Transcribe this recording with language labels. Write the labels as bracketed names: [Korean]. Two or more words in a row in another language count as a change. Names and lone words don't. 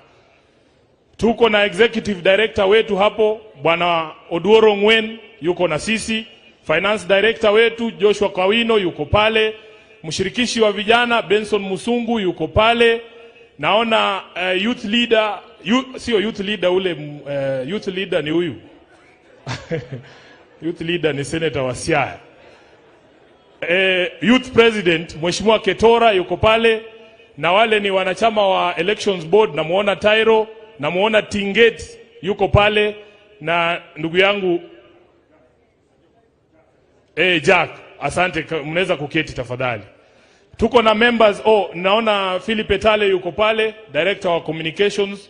[Swahili] Tuko na [English] Executive Director [Swahili] wetu hapo, Bwana Oduoro Ngwen yuko na sisi. [English] Finance Director [Swahili] wetu Joshua Kawino yuko pale. Mshirikishi wa vijana Benson Musungu yuko pale. Naona [English] youth leader, [Swahili] sio [English] youth leader [Swahili] ule, [English] youth leader [Swahili] ni huyu. [English] Youth leader [Swahili] ni Senator wa Siaya. [English] Youth President [Swahili] Mheshimiwa Ketora yuko pale. Na wale ni wanachama wa [English] Elections Board, [Swahili] na muona Tyro, na muona Tinget yuko pale, na ndugu yangu Jack, asante, mnaweza kuketi tafadhali. Tuko na members, naona Philip Etale yuko pale, director wa communications.